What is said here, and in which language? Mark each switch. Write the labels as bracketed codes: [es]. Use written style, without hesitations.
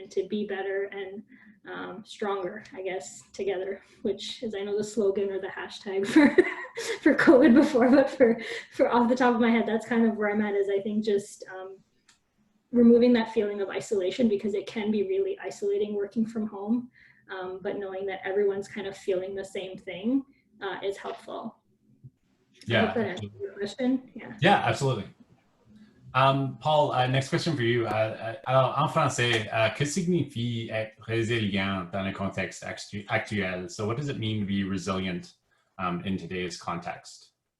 [en] And to be better and stronger, I guess, together, which is, I know, the slogan or the hashtag for COVID before, but for off the top of my head, that's kind of where I'm at, is I think just removing that feeling of isolation, because it can be really isolating working from home, but knowing that everyone's kind of feeling the same thing is helpful. Yeah. I hope that answers your question. Yeah, absolutely. Paul, next question for you. [fr] Alors, en français, que signifie être résilient dans le contexte actuel? [en] So what does it mean to be resilient in today's context?